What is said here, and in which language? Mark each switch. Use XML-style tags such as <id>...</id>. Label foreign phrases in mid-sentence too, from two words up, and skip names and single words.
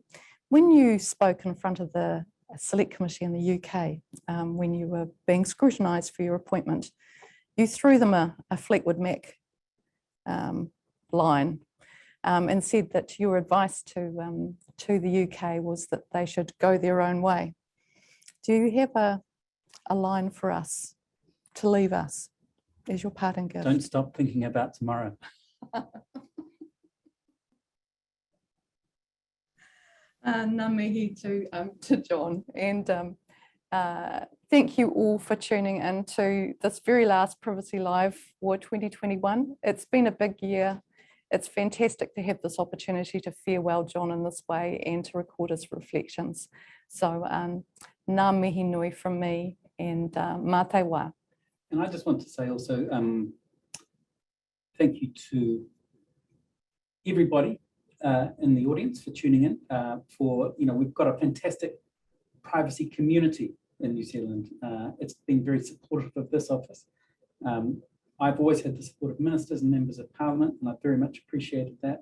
<en>When you spoke in front of the Select Committee in the UK, when you were being scrutinised for your appointment, you threw them a Fleetwood Mac line, and said that your advice to the UK was that they should go their own way. Do you have a line for us to leave us as your parting gift? Don't stop thinking about tomorrow.</en> <mi>Ngā mihi</mi> <en>to John, and thank you all for tuning in to this very last Privacy Live for 2021. It's been a big year. It's fantastic to have this opportunity to farewell John in this way and to record his reflections. So</en> <mi>ngā mihi nui</mi> <en>from me, and</en> <mi>mā te wā.</mi> <en>And I just want to say also thank you to everybody in the audience for tuning in. We've got a fantastic privacy community in New Zealand. It's been very supportive of this office. I've always had the support of ministers and members of parliament, and I've very much appreciated that.</en>